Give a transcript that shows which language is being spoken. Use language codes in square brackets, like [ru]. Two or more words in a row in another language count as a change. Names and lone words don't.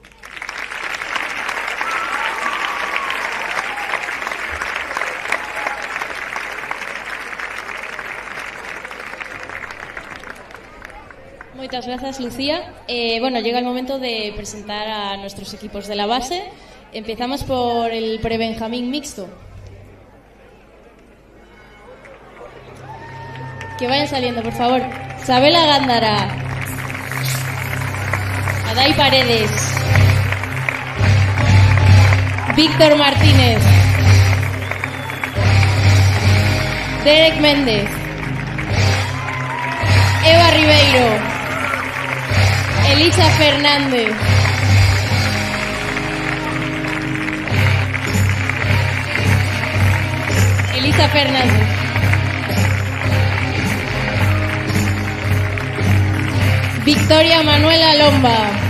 [es] Muchas gracias, Lucía. Bueno, llega el momento de presentar a nuestros equipos de la base. Empezamos por el pre-Benjamín mixto. Que vayan saliendo, por favor. Sabela Gándara, Adai Paredes, Víctor Martínez, Derek Méndez, Eva Ribeiro, Elisa Fernández, Victoria Manuela Lomba,